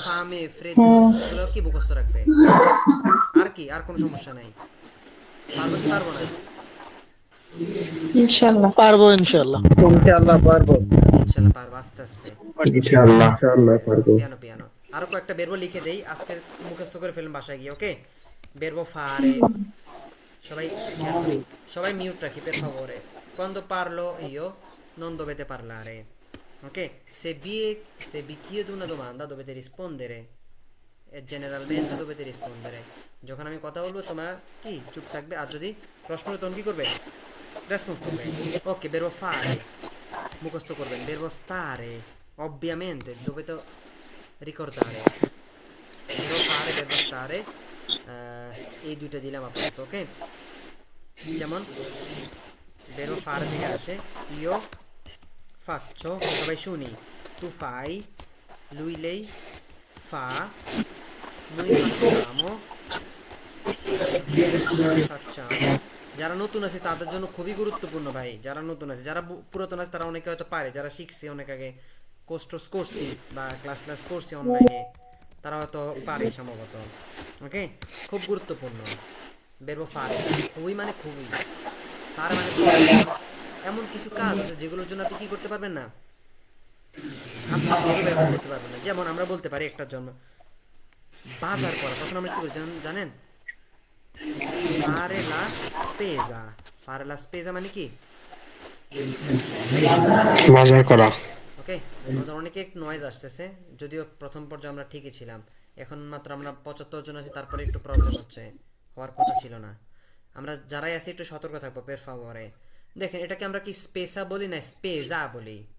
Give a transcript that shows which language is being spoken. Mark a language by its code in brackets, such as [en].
[bn] ফামে ফ্রেদ্দো এগুলো কি মুখস্থ রাখবে? আর কি, আর কোনো সমস্যা নাই? পারবো কি পারবো না? ইনশাআল্লাহ পারবো, ইনশাআল্লাহ। ইনশাআল্লাহ পারবো। ইনশাআল্লাহ পারবো, আস্তে আস্তে ইনশাআল্লাহ ইনশাআল্লাহ পারবো। [it] পিয়ানো পিয়ানো। [bn] আরো কয়েকটা বেরবো লিখে দেই, আজকে মুখস্থ করে ফেলুন বাসায় গিয়ে, ওকে। বেরবো ফারে, সবাই খেয়াল করি, সবাই মিউট রাখি [it] per favore, quando parlo io non dovete parlare, ok? Se vi chiedo una domanda dovete rispondere, [bn] e generalmente dovete rispondere। যখন আমি কথা বলবো তোমরা কি চুপ থাকবে, আর যদি প্রশ্ন তখন কি করবে, রেসপন্স করবে। ওকে, verbo fare মুখস্থ করবেন। [it] verbo stare ovviamente dovete ricordare, verbo fare, verbo stare, [bn] এই দুইটা দিলাম আপাতত। [it] ওকে, যেমন verbo fare থেকে আসে io faccio, [bn] সবাই শুনি, [it] tu fai, lui lei fa, noi facciamo, noi facciamo। [bn] যারা নতুন আছে তাদের জন্য খুবই গুরুত্বপূর্ণ ভাই, যারা নতুন আছে। যারা পুরাতন আছে তারা অনেকে হয়তো পারে, যারা শিখছে অনেক আগে, কোর্স করছি বা ক্লাস করছি অনলাইনে, তারা হয়তো পারে সম্ভবত। ওকে, খুব গুরুত্বপূর্ণ verbo fare, খুবই মানে খুবই। fare মানে এমন কিছু কাজ আছে যেগুলোর জন্য আপনি কি করতে পারবেন না, আপনি verbo ব্যবহার করতে পারবেন না। যেমন আমরা বলতে পারি একটার জন্য বাজার করা, তখন আমরা কি বলি জানেন? [it] fare la spesa, fare la spesa [bn] মানে কি? বাজার করা। ওকে, আমাদের অনেকে একটু নয়েজ আসতেছে, যদিও প্রথম পর্যায়ে আমরা ঠিকই ছিলাম, এখন মাত্র আমরা 75 জন আছি, তারপরে একটু প্রবলেম হচ্ছে, হওয়ার কথা ছিল না। আমরা যারাই আছি একটু সতর্ক থাকবো পের ফাভরে। দেখেন এটাকে আমরা কি স্পেসা বলি না স্পেজা বলি?